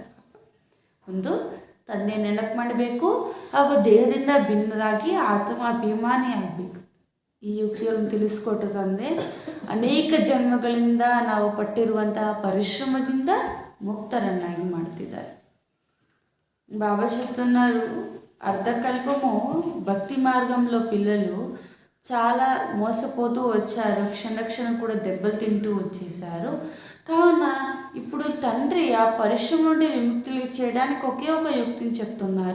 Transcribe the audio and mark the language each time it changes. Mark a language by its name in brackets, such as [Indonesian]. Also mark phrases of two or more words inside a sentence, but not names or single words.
[Kannada] ಒಂದು ತಂದೆ ನೆನಪು ಮಾಡಬೇಕು, ಹಾಗೂ ದೇಹದಿಂದ ಭಿನ್ನರಾಗಿ ಆತ್ಮಾಭಿಮಾನಿ ಆಗಬೇಕು. ಈ ಯುಕ್ತಿಯನ್ನು ತಿಳಿಸ್ಕೊಟ್ಟು ತಂದೆ ಅನೇಕ ಜನ್ಮಗಳಿಂದ ನಾವು ಪಟ್ಟಿರುವಂತಹ ಪರಿಶ್ರಮದಿಂದ ಮುಕ್ತರನ್ನಾಗಿ ಮಾಡ್ತಿದ್ದಾರೆ. [Telugu] బాబా చెప్తున్నారు, అర్ధకల్పము భక్తి మార్గంలో పిల్లలు చాలా మోసపోతూ వచ్చారు, క్షణక్షణం కూడా దెబ్బలు తింటూ వచ్చేసారు. కావున ఇప్పుడు తండ్రి ఆ పరిశ్రమ నుండి విముక్తులు చేయడానికి ఒకే ఒక యుక్తిని చెప్తున్నారు.